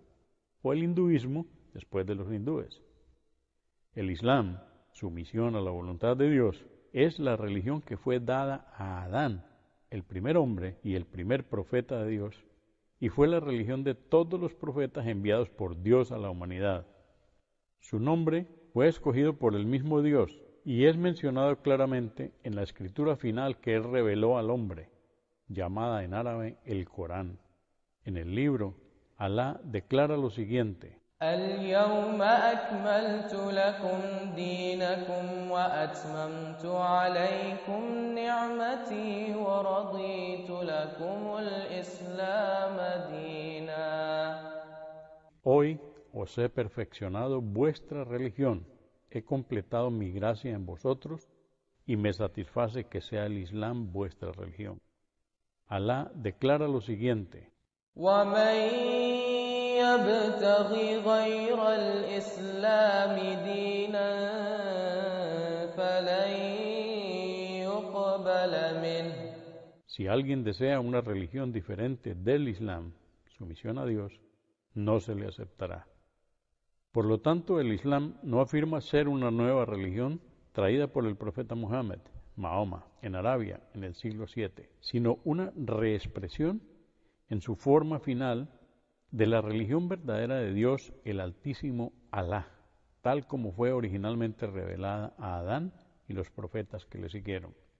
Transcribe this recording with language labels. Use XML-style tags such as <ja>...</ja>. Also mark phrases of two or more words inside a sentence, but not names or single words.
<es>O el hinduismo, después de los hindúes. El Islam, sumisión a la voluntad de Dios, es la religión que fue dada a Adán, el primer hombre y el primer profeta de Dios, y fue la religión de todos los profetas enviados por Dios a la humanidad. Su nombre fue escogido por el mismo Dios y es mencionado claramente en la escritura final que Él reveló al hombre, llamada en árabe el Corán. En el libro, Alá declara lo siguiente:</es> <ar>اليوم أكملت لكم دينكم وأتممت عليكم نعمتي ورضيت لكم الإسلام دينا.</ar> <es>Hoy os he perfeccionado vuestra religión, he completado mi gracia en vosotros y me satisface que sea el Islam vuestra religión. Alá declara lo siguiente:</es> <ar>ومن يبتغ غير الإسلام دينا فلن يقبل منه.</ar> <es>Si alguien desea una religión diferente del Islam, sumisión a Dios, no se le aceptará. Por lo tanto, el Islam no afirma ser una nueva religión traída por el profeta Muhammad, Mahoma, en Arabia en el siglo VII, sino una reexpresión en su forma final de la religión verdadera de Dios, el Altísimo Alá, tal como fue originalmente revelada a Adán y los profetas que le siguieron.</es>